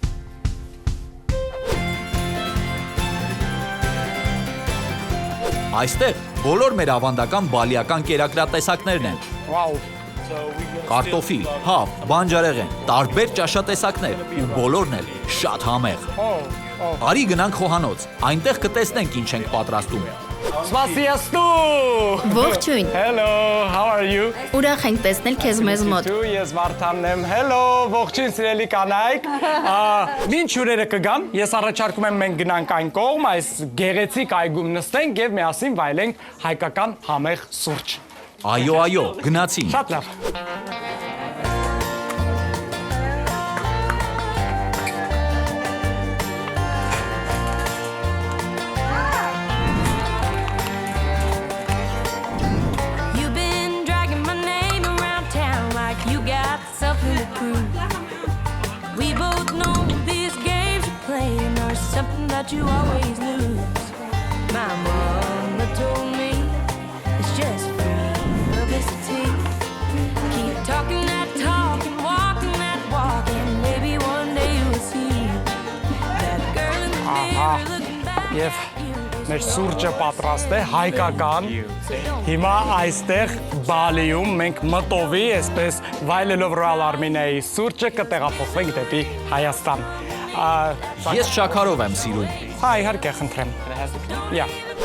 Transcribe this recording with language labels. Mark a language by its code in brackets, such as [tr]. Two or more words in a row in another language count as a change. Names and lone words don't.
[hy] Այստեղ բոլոր մեր ավանդական բալիական կերակրատեսակներն են։ Վաու։ Կարտոֆիլ, հավ, բանջարեղեն, տարբեր ճաշատեսակներ ու բոլորն էլ շատ համեղ։ Արի գնանք խոհանոց, այնտեղ կտեսնենք ինչ ենք պատրաստում։ Սպասիստու։ Ողջույն։ [en] Hello, how are you? [hy] Ուրախ ենք տեսնել քեզ մեզ մոտ։ Ես Վարդանն եմ։ Hello, ողջույն սիրելի կանայք։ Մինչ հյուրերը կգան, ես առաջարկում եմ մենք գնանք այն կողմ, այս գեղեցիկ այգում նստենք եւ միասին վայելենք հայկական համեղ սուրճ։ Այո, այո, գնացինք։ Շատ լավ։ [en] You've been dragging my name around town like you got something to prove. We both know these games you're playing are something that you always lose. My mama told me it's just publicity. Keep talking that talk and walking that walk, and maybe one day you'll see that girl in the mirror looking back [hy] Եվ [en] at you. [hy] մեր սուրճը պատրաստ է հայկական։ Հիմա այստեղ Բալիում մենք մտովի, այսպես վայելելով Royal Armeniայի սուրճը կտեղափոխվենք դեպի Հայաստան։ Ես շաքարով եմ սիրում։ Հա, իհարկե, խնդրեմ։ Yeah.